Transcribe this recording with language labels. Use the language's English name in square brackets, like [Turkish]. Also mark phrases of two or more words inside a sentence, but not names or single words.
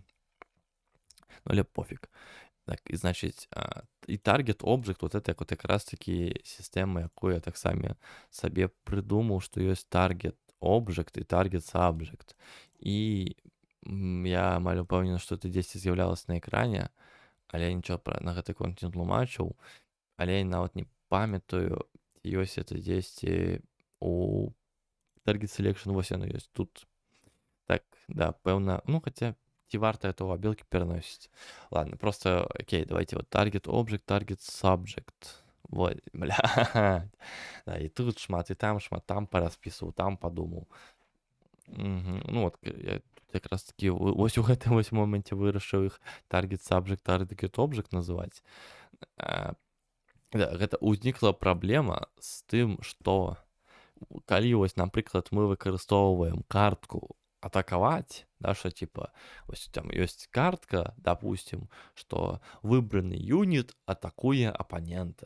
[Belarusian] Ну, але пофіг. Так, і значыць, і таргет object, [Russian] вот это вот [Belarusian] якраз такі сістэма, якую я таксама сабе прыдумаў, што ёсць [English] таргет object і таргет subject. [Belarusian] І я амаль упэўнены, што это дзесьці з'яўлялася на экране, але я нічога на гэты конт не тлумачыў, але я нават не памятаю, ці ёсць это дзесьці у [English] target selection, [Belarusian] вось яно ёсць тут. Так, да, пэўна, ну, хаця ці варта это ў абілкі пераносіць. [Russian] Ладно, просто, окей, давайте вот [English] target object, target subject. [Russian] Вот, бля. [Belarusian] Да, і тут шмат, і там параспісваў, там падумаў. Ну, от я тут якраз такі вось у гэтым вось моменце вырашыў іх [English] target subject, target object [Belarusian] называць. Да, гэта ўзнікла праблема з тым, што калі вось, напрыклад, мы выкарыстоўваем картку атакаваць, да, што типа вось там ёсць картка, допустим, што выбраны юніт атакуе апанента.